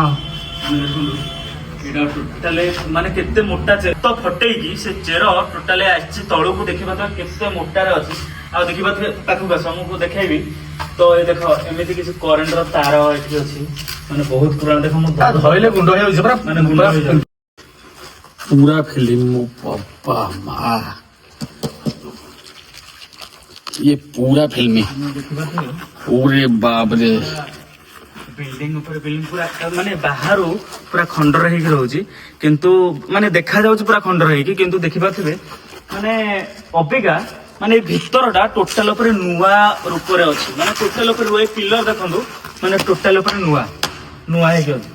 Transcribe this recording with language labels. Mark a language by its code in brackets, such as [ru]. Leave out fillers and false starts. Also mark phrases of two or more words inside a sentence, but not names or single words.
[or] ଦେଖନ୍ତୁ ଏଇଟା ଟୋଟାଲି ମାନେ କେତେ ମୋଟା ଚେର ଫଟେଇକି ସେ ଚେର ଟୋଟାଲି ଆସିଛି ତଳୁକୁ। ଦେଖିପାରୁଥିବେ କେତେ ମୋଟାରେ ଅଛି। ଆଉ ଦେଖିପାରୁଥିବେ ପାଖକୁ ଆସ ମୁଁ ଦେଖେଇବି। ତ ଏ ଦେଖ ଏମିତି କିଛି କରେଣ୍ଟର ତାର ଏଠି ଅଛି। ମାନେ ବହୁତ ପୁରାଣ। ଦେଖ ମୁଁ ଧଇଲେ ଗୁଣ୍ଡ ହେଇଯାଉଛି ପୁରା ମାନେ ଗୁଣ୍ଡ ହେଇଯାଉଛି। ପୁରା ଫିଲ୍ମ ବାପା ମା [hi] ये पूरा फिल्मी [or] ଦେଖିପାରୁଥିବେ [hi] पूरे बाप रे [or] ବିଲ୍ଡିଂ ଉପରେ ବିଲ୍ଡିଂ ପୁରା ମାନେ ବାହାରୁ ପୁରା ଖଣ୍ଡର ହେଇକି ରହୁଛି କିନ୍ତୁ ମାନେ ଦେଖାଯାଉଛି ପୁରା ଖଣ୍ଡର ହେଇକି। କିନ୍ତୁ ଦେଖିପାରୁଥିବେ ମାନେ ଅବିକା ମାନେ ଏଇ ଭିତରଟା ଟୋଟାଲ ଉପରେ ନୂଆ ରୂପରେ ଅଛି। ମାନେ ଟୋଟାଲ ଉପରେ ଏ ପିଲର ଦେଖନ୍ତୁ ମାନେ ଟୋଟାଲ ଉପରେ ନୂଆ ହେଇକି ଅଛି।